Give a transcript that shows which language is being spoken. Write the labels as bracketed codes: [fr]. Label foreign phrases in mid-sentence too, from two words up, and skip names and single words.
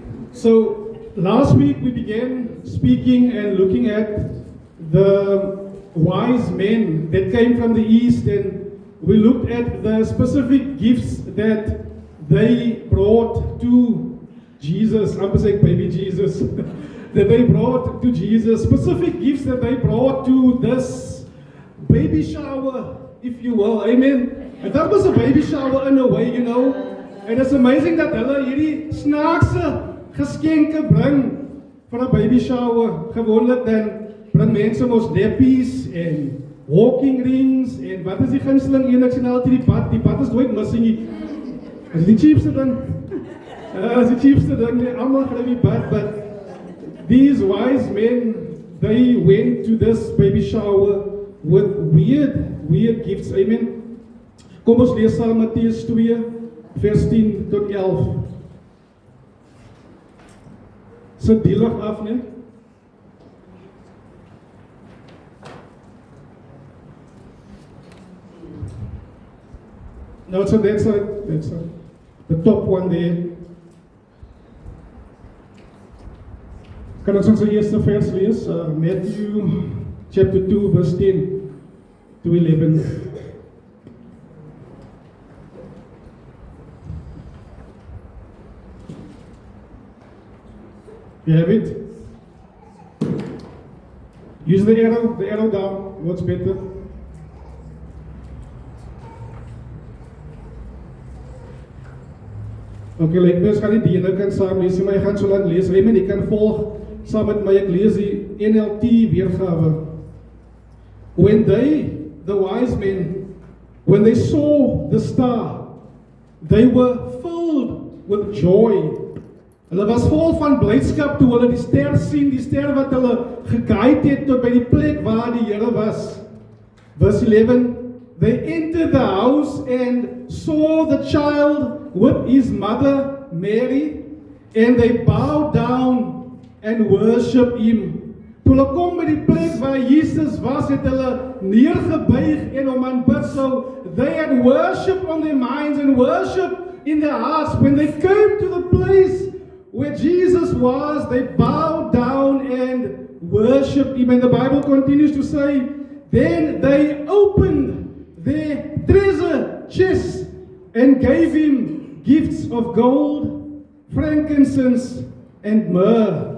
[en] So last week we began speaking and looking at the wise men that came from the east, and we looked at the specific gifts that they brought to Jesus. I'm saying baby Jesus. That they brought to Jesus, specific gifts that they brought to this baby shower, if you will. Amen. And that was a baby shower in a way, you know. And it's amazing that [af] hulle hierdie snaakse geskenke bring vir 'n [en] baby shower. [af] Gewoonlik dan bring mense mos deppies en [en] walking rings [af] en wat is die gunsteling een? Ek sien altyd die bad is nooit missing nie. Is die cheapste ding? Is die cheapste ding nie. Almal kry die bad, [en] but these wise men, they went to this baby shower with weird gifts. Amen. [af] Kom ons lees saam Matteus 2 vers 10 tot 11. Sit die lig af, nee? [en] No, so that's the top one there. [af] Kan ons ons eerste vers lees? [en] Matthew chapter 2 verse 10 to 11. You have it? Use the arrow down, works better. Okay, like [af] mens gaan nie die ene kan saam lees, maar jy gaan so lank lees. Jy kan volg saam met my, ek lees die NLT weergawe. [en] When the wise men, when they saw the star, they were filled with joy. [af] Hulle was vol van blydskap toe hulle die ster sien, die ster wat hulle geguide het tot by die plek waar die Here was. [en] Verse 11, they entered the house and saw the child with his mother Mary, and they bowed down and worshipped him. [af] Toe hulle kom by die plek waar Jesus was, het hulle neergebuig en hom aanbid. [en] So they had worship on their minds and worship in their hearts. When they came to the place where Jesus was, they bowed down and worshipped him. And the Bible continues to say, then they opened their treasure chests and gave him gifts of gold, frankincense, and myrrh.